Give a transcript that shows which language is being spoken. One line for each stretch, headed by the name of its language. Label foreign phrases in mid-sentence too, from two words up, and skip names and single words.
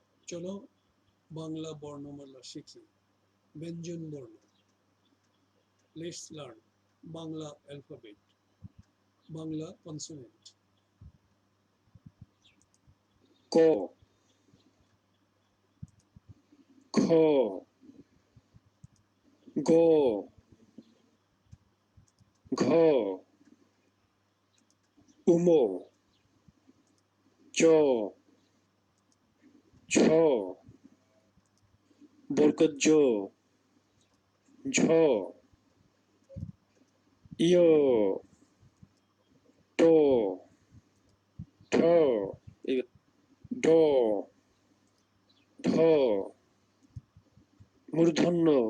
Bangla: চলো বাংলা বর্ণমালা শিখি। ব্যঞ্জন বর্ণ।
English: let's learn Bangla alphabet, Bangla consonant.
Bangla: ক, খ, গ, ঘ, উম, চ, ছ, বরকত জ, ঝ, ইয়, ট, ঠ, ড, ঢ, মূর্ধন্য,